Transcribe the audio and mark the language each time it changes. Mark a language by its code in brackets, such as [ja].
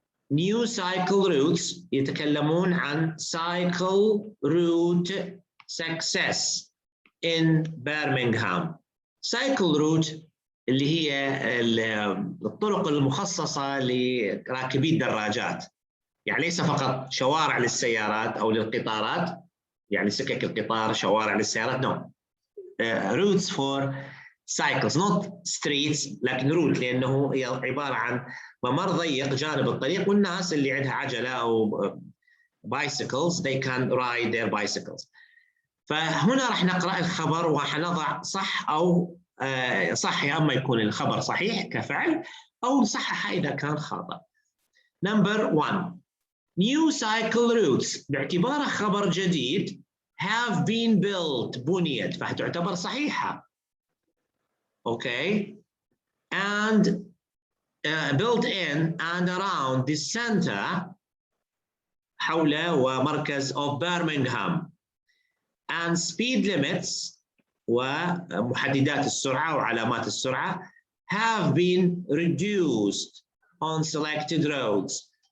[en] New cycle routes [ar] يتكلمون عن [en] cycle route success in Birmingham. Cycle route [ar] اللي هي الطرق المخصصة لراكبي الدراجات. يعني ليس فقط شوارع للسيارات أو للقطارات يعني سكك القطار شوارع للسيارات [en] no routes for cycles not streets [ar] لكن route لأنه هي عبارة عن ممر ضيق جانب الطريق والناس اللي عندها عجلة أو [en] bicycles they can ride their bicycles. [ar] فهنا راح نقرأ الخبر وحنضع صح أو صح، يا أما يكون الخبر صحيح كفعل أو نصحح إذا كان خاطئ. [en] Number 1 new cycle routes [ar] باعتباره خبر جديد [en] have been built [ar] بنيت فهتعتبر صحيحة. [en] Okay and built in and around the center [ar] حول ومركز [en] of Birmingham and speed limits [ar] ومحددات السرعة وعلامات السرعة [en] have been reduced on selected roads.